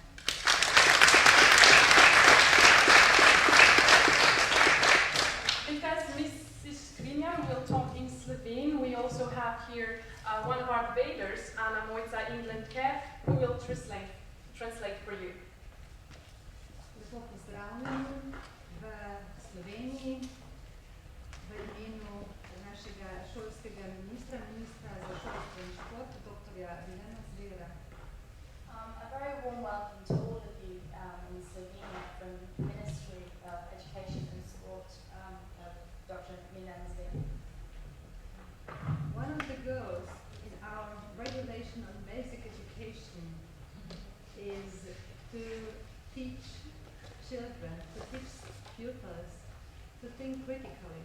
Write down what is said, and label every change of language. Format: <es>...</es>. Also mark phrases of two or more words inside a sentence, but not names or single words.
<en>Because Mrs. Škrinjar will talk in Slovene, we also have here one of our debaters, Anna Mojca Indlenker, who will translate for you.</en> <sl>Lepo pozdravljeni v Sloveniji v imenu našega šolskega ministra za šolstvo in šport, dr. Vilena Zvera.</sl> <en>A very warm welcome to all of you in Slovenia from the Ministry of Education and Sport, Dr. Milena Zvera. One of the goals in our regulation on basic education is to teach children, to teach pupils to think critically.</en>